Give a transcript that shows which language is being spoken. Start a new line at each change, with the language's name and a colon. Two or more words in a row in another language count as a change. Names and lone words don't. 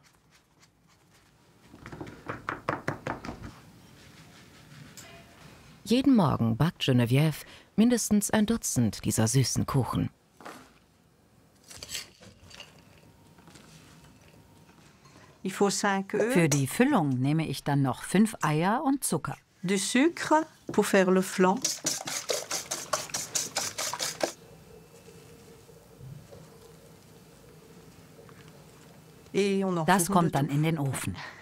German: Jeden Morgen backt Geneviève mindestens ein Dutzend dieser süßen Kuchen. Für die Füllung nehme ich dann noch 5 Eier und Zucker.
French: Du sucre pour faire le flan.
German: Das kommt dann in den Ofen.